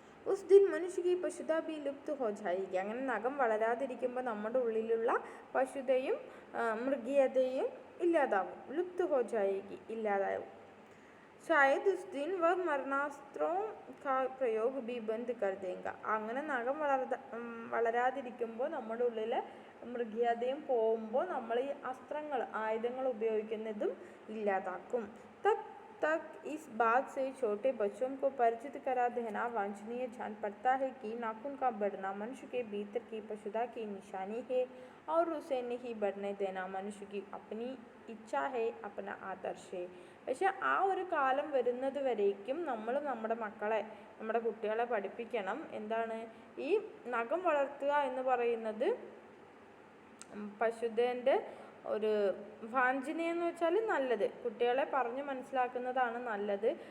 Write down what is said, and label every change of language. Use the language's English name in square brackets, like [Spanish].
[Hindi] ഉസ് ദിൻ മനുഷ്യ കി പശുത ബി ലുപ്ത് ഹോ ജായേഗി. [Malayalam] അങ്ങനെ നഖം വളരാതിരിക്കുമ്പോൾ നമ്മുടെ ഉള്ളിലുള്ള പശുതയും മൃഗീയതയും ഇല്ലാതാവും. [Hindi] ലുപ്ത് ഹോ ജായേഗി, [Malayalam] ഇല്ലാതാവും. [Hindi] शायद उस दिन वह मरणास्त्रों का प्रयोग भी बंद कर देगा. [Malayalam] അങ്ങനെ നഖം വളരാതിരിക്കുമ്പോൾ നമ്മുടെ ഉള്ളിലെ മൃഗീയതയും പോകുമ്പോൾ നമ്മൾ ഈ ആയുധങ്ങൾ ഉപയോഗിക്കുന്നതും ഇല്ലാതാക്കും. [Hindi] तक इस बात से छोटे बच्चों को परिचित करा देना वांछनीय. जान पड़ता है कि नाखून का बढ़ना मनुष्य के भीतर की पशुता की निशानी है और उसे नहीं बढ़ने देना मनुष्य की अपनी इच्छा है, अपना आदर्श है. [Malayalam] പക്ഷെ ആ ഒരു കാലം വരുന്നത് വരേക്കും നമ്മൾ നമ്മുടെ മക്കളെ, നമ്മുടെ കുട്ടികളെ പഠിപ്പിക്കണം. എന്താണ് ഈ നഖം വളർത്തുക എന്ന് പറയുന്നത് പശുദേൻ്റെ ഒരു വാഞ്ചനയെന്ന് വെച്ചാൽ നല്ലത്, കുട്ടികളെ പറഞ്ഞ് മനസ്സിലാക്കുന്നതാണ് നല്ലത്.